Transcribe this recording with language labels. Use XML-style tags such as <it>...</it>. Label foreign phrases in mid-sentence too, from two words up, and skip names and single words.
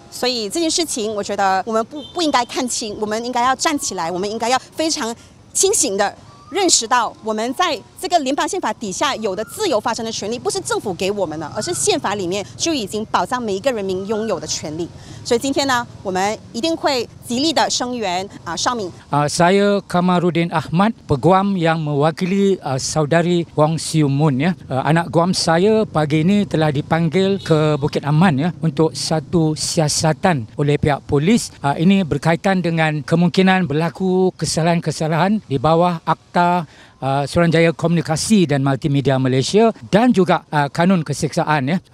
<zh>所以这件事情，我觉得我们不应该看轻，我们应该要站起来，我们应该要非常清醒的认识到，我们在这个联邦宪法底下有的自由发声的权利，不是政府给我们的，而是宪法里面就已经保障每一个人民拥有的权利。所以今天呢，我们一定会极力的声援邵敏。</zh> <ms>Saya Kamarudin Ahmad, peguam yang mewakili saudari Wong Siew Moon ya. Anak guam saya pagi ini telah dipanggil ke Bukit Aman ya untuk satu siasatan oleh pihak polis. Ini berkaitan dengan kemungkinan berlaku kesalahan-kesalahan di bawah Akta Suruhanjaya Komunikasi dan Multimedia Malaysia dan juga kanun keseksaan ya.</ms>